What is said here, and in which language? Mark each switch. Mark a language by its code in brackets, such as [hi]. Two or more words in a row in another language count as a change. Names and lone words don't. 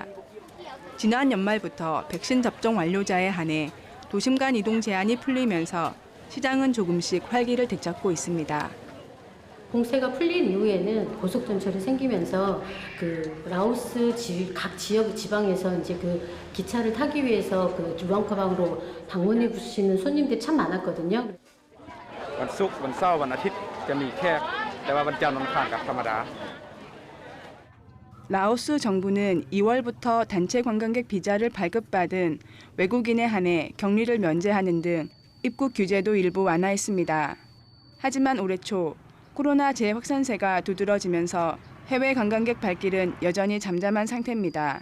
[ko] 지난 연말부터 백신 접종 완료자에 한해 도심 간 이동 제한이 풀리면서 시장은 조금씩 활기를 되찾고 있습니다. 봉쇄가 풀린 이후에는 고속전철이 생기면서 라오스 각 지역 지방에서 이제 기차를 타기 위해서 루앙프라방으로 방문해 주시는 손님들이 참 많았거든요. [th] วันศุกร์วันเสาร์วันอาทิตย์จะมีแค่แต่ว่าวันจันทร์วันอังคารกับธรรมดา [ko] 라오스 정부는 2월부터 단체 관광객 비자를 발급받은 외국인에 한해 격리를 면제하는 등 입국 규제도 일부 완화했습니다. 하지만 올해 초 코로나 재확산세가 두드러지면서 해외 관광객 발길은 여전히 잠잠한 상태입니다.